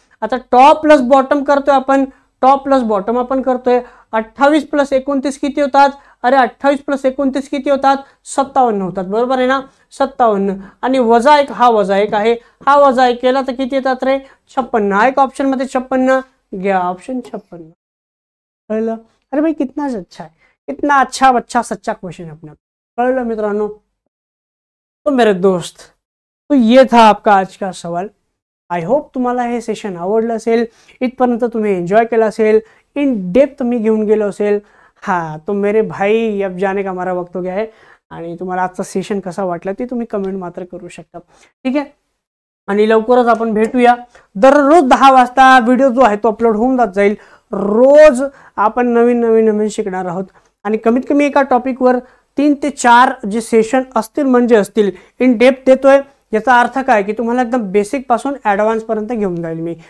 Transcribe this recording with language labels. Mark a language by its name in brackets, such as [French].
[Marathi] आता top plus bottom करतोय आपण, टॉप प्लस बॉटम आपण करतोय. 28 + 29 किती होतात, अरे 28 + 29 किती होतात, 57 होतात. बरोबर आहे ना, 57. आणि वजा 1, हा वजा 1 आहे, हा वजा 1 केला तर किती येतात रे, 56. हा एक ऑप्शन मध्ये 56 घ्या, ऑप्शन 56. कळलं. [Hindi] अरे भाई कितना अच्छा है, कितना अच्छा बच्चा, सच्चा क्वेश्चन है अपना. [Marathi] कळलं मित्रांनो. [Hindi] तो मेरे दोस्त, तो ये था आपका आज का सवाल. [Marathi] आय होप तुम्हाला हे सेशन आवडलं असेल, इथपर्यंत तुम्ही एन्जॉय केलं असेल, इन डेप्थ मी घेऊन गेलो असेल. [Hindi] हाँ तो मेरे भाई अब जाने का हमारा वक्त हो गया है. [Marathi] आणि तुम्हाला आजचा सेशन कसा वाटला ते तुम्ही कमेंट मात्र करू शकता. ठीक आहे. आणि लवकरच आपण भेटूया. दररोज 10 वाजता व्हिडिओ जो आहे तो अपलोड होऊन जाईल. रोज आपण नवीन शिकणार आहोत आणि कमीत कमी एका टॉपिकवर 3 ते 4 जे सेशन असतील म्हणजे असतील इन डेप्थ देतोय, याचा अर्थ काय की तुम्हाला एकदम बेसिक पासून ॲडव्हान्स पर्यंत घेऊन जाईल मी.